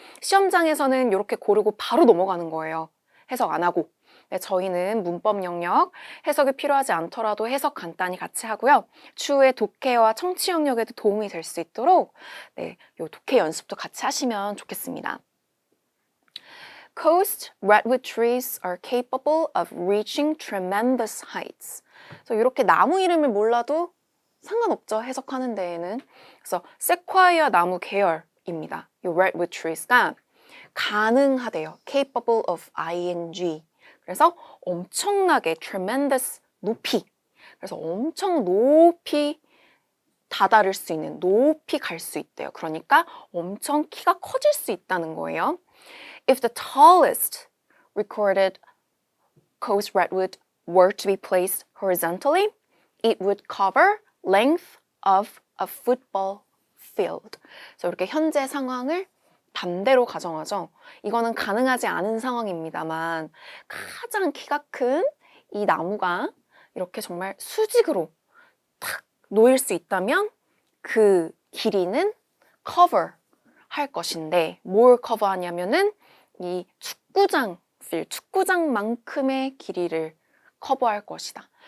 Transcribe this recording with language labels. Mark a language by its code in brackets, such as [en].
[ko] 시험장에서는 이렇게 고르고 바로 넘어가는 거예요. 해석 안 하고. 네, 저희는 문법 영역, 해석이 필요하지 않더라도 해석 간단히 같이 하고요. 추후에 독해와 청취 영역에도 도움이 될 수 있도록 네, 요 독해 연습도 같이 하시면 좋겠습니다. [en] Coast redwood trees are capable of reaching tremendous heights. [ko] 그래서 이렇게 나무 이름을 몰라도 상관없죠, 해석하는 데에는. 그래서 세콰이어 나무 계열입니다. 이 redwood trees가 가능하대요. [en] capable of ing. [ko] 그래서 엄청나게 tremendous 높이. 그래서 엄청 높이 다다를 수 있는, 높이 갈 수 있대요. 그러니까 엄청 키가 커질 수 있다는 거예요. [en] If the tallest recorded coast redwood were to be placed horizontally, it would cover length of a football field. [ko] 그래서 이렇게 현재 상황을 반대로 가정하죠. 이거는 가능하지 않은 상황입니다만 가장 키가 큰 이 나무가 이렇게 정말 수직으로 탁 놓일 수 있다면 그 길이는 cover 할 것인데 뭘 커버하냐면은 이 축구장만큼의 길이를 커버할 것이다.